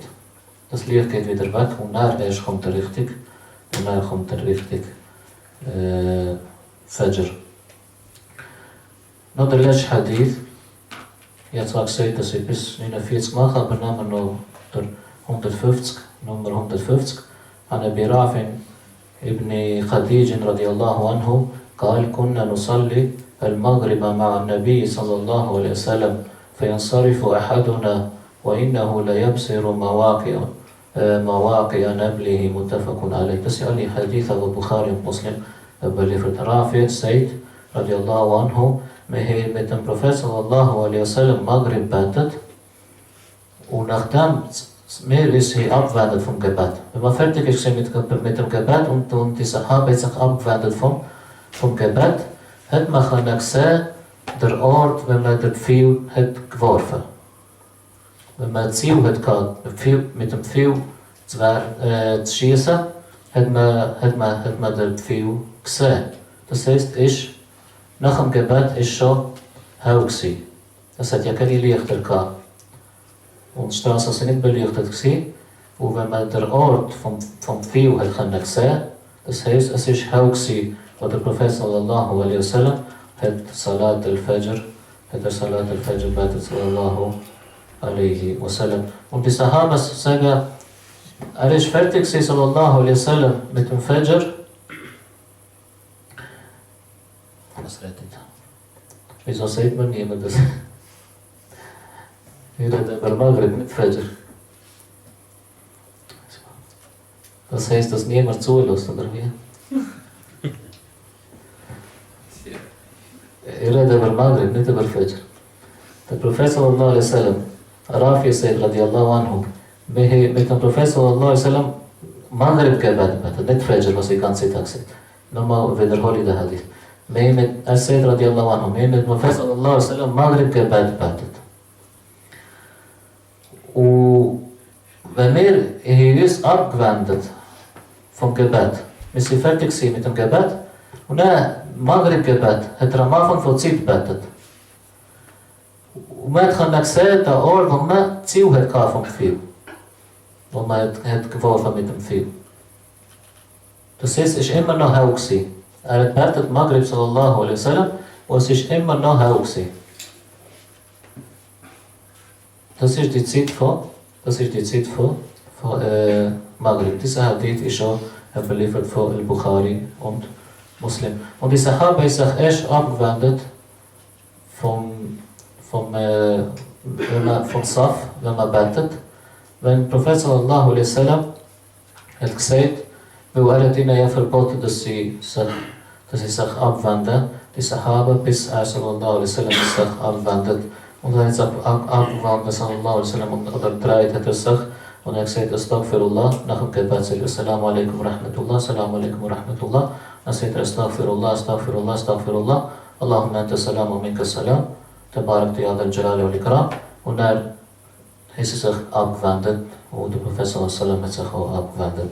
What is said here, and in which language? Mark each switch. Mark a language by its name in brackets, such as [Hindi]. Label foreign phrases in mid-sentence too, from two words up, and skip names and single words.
[German] Das Licht geht wieder weg und dann erst kommt der richtige Fajr. Noch der letzte Hadith. Ich habe zwar gesagt, dass ich bis 49 mache, aber nehmen wir noch der 150, Nummer 150. [Arabic] عن أبي رافع ابن خديج رضي الله عنه قال كنا نصلي المغرب مع النبي صلى الله عليه وسلم فينصرف أحدنا وإنه ليبصر مواقع نبله متفق عليه. [German] Das ist alle Hadith von Bukhari und Muslim überliefert. Rafi sagt, [Arabic] رضي الله عنه, [German] wir haben mit dem Prophet [Arabic] صلى الله عليه وسلم [German] Maghrib betet und nachdem wir ist hier abwendet vom Gebet. Wenn man fertig ist mit dem Gebet und die Sahaba sich abwendet vom Gebet, hat man gesehen, der Ort, wenn man den Pfeil hat geworfen. Wenn man ein Ziel hat gehabt, mit dem Pfeil zu schießen, hat man den Pfeil gesehen. Das heisst, nach dem Gebet ist schon hell gewesen. Es hat ja keine Lichter gehabt. Und die Straßen sind nicht beleuchtet gewesen. Und wenn man den Ort vom Pfeil hat sehen, das heisst, es ist hell gewesen, wo der Prophet [Arabic] صلى الله عليه وسلم [German] hat [Arabic] صلاة الفجر [German] betet [Arabic] صلى الله عليه وسلم. [German] Und die Sahabas sagen, ist fertig gewesen [Arabic] صلى الله عليه وسلم [German] mit dem Fajr. Was redet? Wieso sagt man niemand das? Wir reden über Maghrib mit Fajr. Das heißt, dass niemand zulässt, oder wie? Ich rede über Maghrib, nicht über Fajr. Der Prophet [Arabic] صلى الله عليه وسلم, [German] Rafi sagt [Arabic] رضي الله عنه, [German] mit dem Prophet [Arabic] صلى الله عليه وسلم [German] Maghrib gebetet, nicht Fajr, was ich ganze Tag sage. Nochmal wiederhole ich den Hadith. Er sagt [Arabic] رضي الله عنه, [German] mit dem Prophet [Arabic] صلى الله عليه وسلم [German] Maghrib gebetet. Und wenn wir uns abgewendet vom Gebet, wir sind fertig mit dem Gebet, und dann Maghrib-Gebet hat am Anfang von Zeit gebetet. Und man hat gesehen, der Ort, wo man Ziel hatte vom Pfeil, wo man hat geworfen mit dem Pfeil. Das heißt, es war immer noch hell gewesen. Er hat gebetet Maghrib [Arabic] صلى الله عليه وسلم, [German] und es ist immer noch hell gewesen. Das ist die Zeit von Maghrib. Dieser Hadith ist schon überliefert von Al-Bukhari und Muslim. Und die Sahaba ist sich erst abgewendet vom Saf, wenn man betet. Wenn Prophet [Arabic] صلى الله عليه وسلم [German] hat gesagt, weil er hat ihnen ja verboten, dass sie sich abwenden, die Sahaba, bis er [Arabic] صلى الله عليه وسلم [German] sich abwendet. Und er hat sich abgewandt, [Arabic] صلى الله عليه وسلم, [German] oder dreht hat er sich, und er hat gesagt, Astaghfirullah, nach dem Gebet sagt er, [Arabic] السلام عليكم رحمة الله, السلام عليكم رحمة الله, [German] dann sagt er, [Arabic] أستغفر الله أستغفر الله أستغفر الله اللهم أنت السلام ومنك السلام, تباركت يا ذا الجلال والإكرام, [German] und dann ist er sich abgewendet, und der Prophet [Arabic] صلى الله عليه وسلم [German] hat sich auch abgewendet.